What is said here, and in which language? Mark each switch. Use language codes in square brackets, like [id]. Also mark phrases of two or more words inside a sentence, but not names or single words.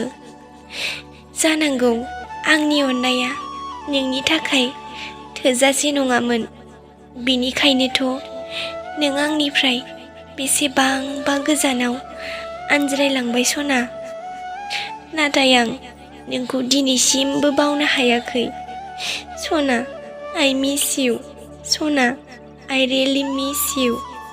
[brx] जानांगौ आंनि अननाया नोंनि थाखाय थोजासे नङामोन, बिनिखायनोथ' नों आंनिफ्राय बेसेबांबा गोजानाव आनज्रायलांबाय सना। नाथाय आं नोंखौ दिनैसिमबो बावनो हायाखै सना। [en] I miss you सना, I really miss you।